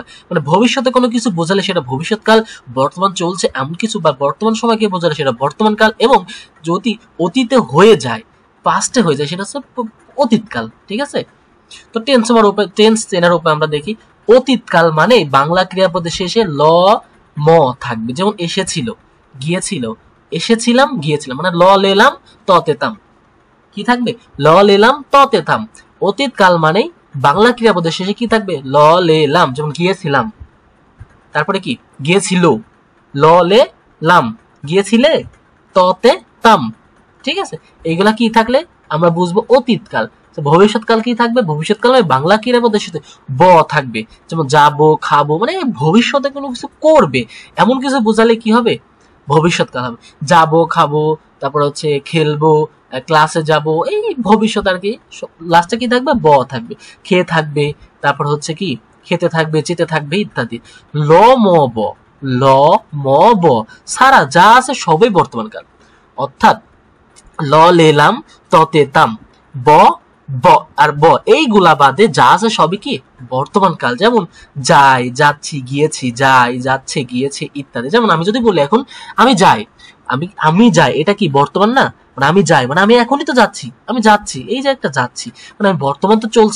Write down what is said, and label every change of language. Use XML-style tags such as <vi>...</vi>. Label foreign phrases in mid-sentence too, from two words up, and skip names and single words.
<bn>মানে ভবিষ্যতে কোনো কিছু বোঝালে সেটা ভবিষ্যৎকাল, বর্তমান চলছে এমন কিছু বা বর্তমান সময়কে বোঝালে সেটা বর্তমানকাল, এবং যদি অতীতে হয়ে যায়, পাস্টে হয়ে যায়, সেটা হচ্ছে অতীতকাল। ঠিক আছে? তো টেন্স চেনার উপর আমরা দেখি। অতীতকাল মানে বাংলা ক্রিয়াপদের শেষে ল ম থাকবে। যেমন এসেছিল, গিয়েছিল, এসেছিলাম, গিয়েছিলাম, মানে ল লেলাম ত তেতাম। কি থাকবে? ল লেলাম ত তেতাম। অতীতকাল মানে বাংলা ক্রিয়াপদের শেষে কি থাকবে? ল লেলাম। যেমন গিয়েছিলাম, তারপরে কি? গিয়েছিল, ল লে লাম, গিয়েছিলে, ততে তাম। ঠিক আছে? এইগুলা কি থাকলে আমরা বুঝবো অতীতকাল। ভবিষ্যৎকাল কি থাকবে? ভবিষ্যৎকাল মানে বাংলা ক্রিয়াপদের সাথে ব থাকবে। যেমন যাবো, খাবো, মানে ভবিষ্যতে কোনো কিছু করবে এমন কিছু বোঝালে কি হবে? ভবিষ্যৎকাল হবে। যাবো, খাবো, তারপর হচ্ছে খেলবো, ক্লাসে যাব, এই ভবিষ্যৎ আর কি। লাস্টে কি থাকবে? ব থাকবে। খেয়ে থাকবে, তারপর হচ্ছে কি? খেতে থাকবে, যেতে থাকবে, ইত্যাদি। ল ম ব, ল ম ব সারা যা আছে সবই বর্তমানকাল। অর্থাৎ ল লেলাম ততে তাম, ব ব আর ব এইগুলা বাদে যা আছে সবই কি বর্তমান কাল। যেমন যাই, যাচ্ছি, গিয়েছি, যাই, যাচ্ছে, গিয়েছে, ইত্যাদি। যেমন আমি যদি বলি এখন আমি যাই, আমি যাই, এটা কি বর্তমান না? মানে আমি যাই মানে আমি এখনই তো যাচ্ছি, আমি যাচ্ছি, এই যে একটা যাচ্ছি, মানে আমি বর্তমান তো চলছি।</bn>